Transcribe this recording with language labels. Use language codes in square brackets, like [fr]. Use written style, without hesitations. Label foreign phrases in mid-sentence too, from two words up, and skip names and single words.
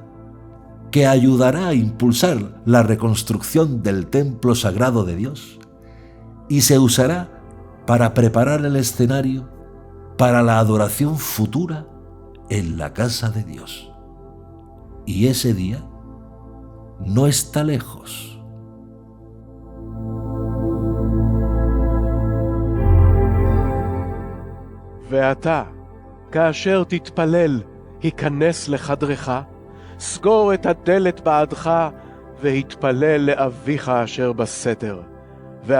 [es] que ayudará a impulsar la reconstrucción del templo sagrado de Dios y se usará para preparar el escenario para la adoración futura en la casa de Dios. Y ese día no está lejos. [he] ואתה, כאשר תתפלל, היכנס לחדרך, סגור את הדלת בעדך, והתפלל לאביך אשר בסתר.